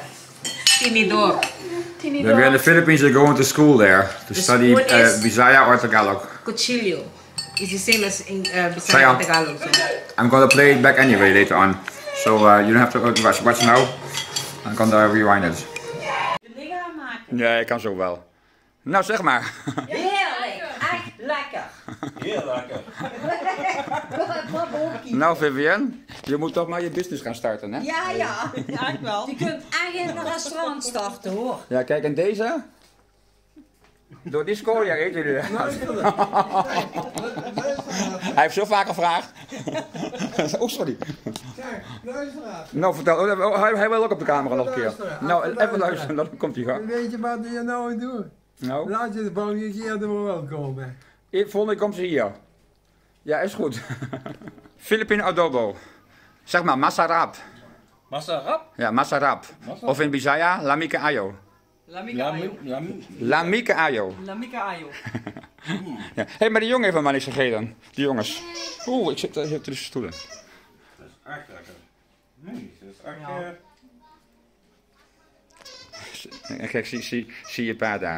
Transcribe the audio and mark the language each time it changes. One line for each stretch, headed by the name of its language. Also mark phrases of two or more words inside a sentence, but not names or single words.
English: Tinidor. When we're in the Philippines, you're going to school there to The study spoon is- Bisaya or Tagalog. Cuchillo. It's the same as in Saya. Bisaya and Tagalog. So. I'm gonna play it back anyway later on, so you don't have to watch now. I'm gonna rewind it.
Dutch: Ja, ik kan zo wel. Nou, zeg maar. Heerlijk, echt lekker. Heel lekker. Nou, Vivienne, je moet toch maar je business gaan starten, hè? Ja, ja, echt wel. Je kunt echt in een restaurant starten hoor. Ja, kijk, en deze? Door die scoria eten jullie. Hij heeft zo vaak gevraagd. Oh, sorry. Nou, vertel. Hij wil ook op de camera nog een keer. Nou, even luisteren, dan komt hij gaan. Weet je wat je nou doet? Nou, Laat je de volgende keer er wel komen. volgende komt ze hier. Ja, is goed. Filipino adobo. Zeg maar, masarap. Masarap? Ja, masarap. Of in
Cebuano: Bisaya, lamike ayo. Lamike ayo. Lamika ayo.
Dutch: Ja. Hé, maar die jongen heeft helemaal niks gegeten. Die jongens. Oeh, ik zit hier tussen stoelen. Dat is echt lekker. Nee, dat is echt... Kijk, zie je pa daar.